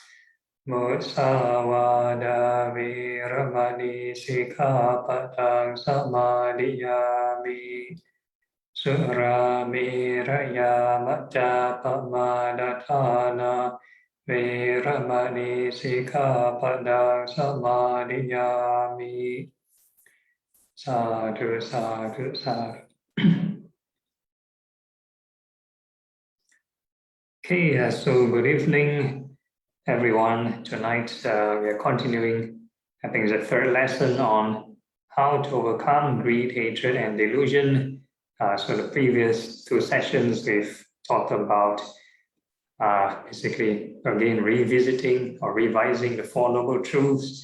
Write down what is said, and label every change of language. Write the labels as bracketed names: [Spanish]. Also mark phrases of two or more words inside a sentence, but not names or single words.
[Pali] Musawada Veramani Sikkhapada Samadhiyami. Suramiraya Majjapamadatthana Veramani Sikkhapadang Samadhiyami. Sadhu, sadhu, sadhu. [English] Okay, so good evening, everyone. Tonight we are continuing, I think it's the third lesson on how to overcome greed, hatred, and delusion. So the previous two sessions we've talked about basically again revisiting or revising the Four Noble Truths.